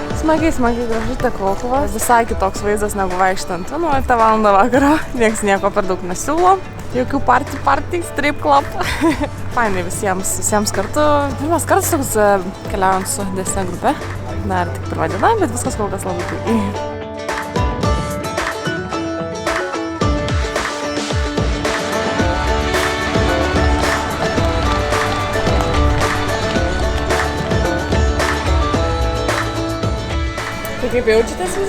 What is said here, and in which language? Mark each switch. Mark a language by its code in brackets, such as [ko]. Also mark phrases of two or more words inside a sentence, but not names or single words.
[lt] Smagiai gražu ta Krokuva. Visai kitoks vaizdas negu vaikštant 11 val. Vakaro. Niekas nieko per daug nesiūlo. Jokių party, [en] strip club. [lt] Fainai visiems kartu. Pirmas kartas toks keliaujant su didesne grupe. Dar tik pirma diena, bet viskas kol kas labai puikiai. Tai kaip jaučiatės visi?